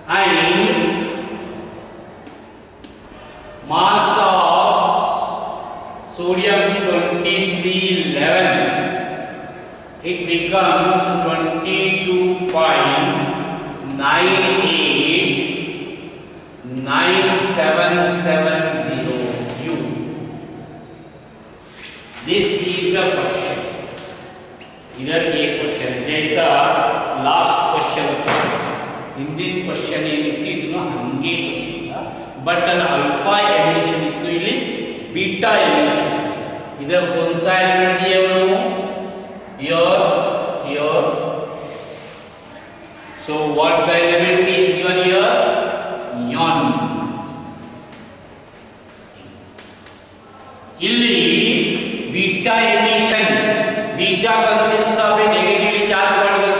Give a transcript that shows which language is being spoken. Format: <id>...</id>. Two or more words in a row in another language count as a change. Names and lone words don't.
<en>and mass of sodium 2311, it becomes 22.989770 U. This is the question.</en> <hi>इधर ये क्वेश्चन जैसा</hi> <en>last question</en> <hi>था</hi> <kn>ಹಿಂದಿನ ಕ್ವೆಶ್ಚನ್ ಏನಿತ್ತು ಇದನ್ನು ಹಂಗೆ ಕೊಟ್ಟಿಲ್ಲ ಬಟ್ ಅಲ್ಲಿ</kn> <en>alpha emission</en> <kn>ಇತ್ತು ಇಲ್ಲಿ</kn> <en>beta emission</en> <kn>ಇದರ</kn> <hi>कौन-सा एलिमेंट दिए हुए हो</hi> <en>here so what the element is given here neon ಇಲ್ಲಿ beta emission beta consists of a negatively charged particles</en>